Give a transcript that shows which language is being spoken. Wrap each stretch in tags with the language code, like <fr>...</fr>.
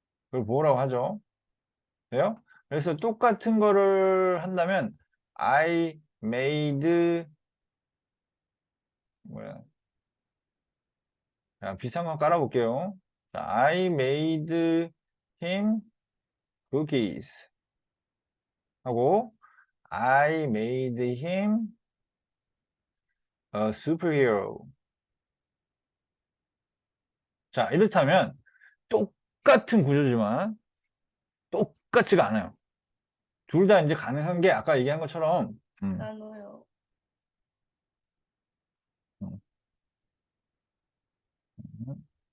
<ko>그걸 보호라고 하죠. 돼요? 그래서 똑같은 거를 한다면</ko> <en>I made</en> <ko>뭐야? 자, 비슷한 거 깔아볼게요.</ko> <en>자, I made him cookies</en> <ko>하고</ko> <en>I made him a superhero.</en> <ko>자, 이렇다면 똑같은 구조지만 똑같지가 않아요. 둘 다 이제 가능한 게 아까 얘기한 것처럼 나눠요. 음, 음.</ko>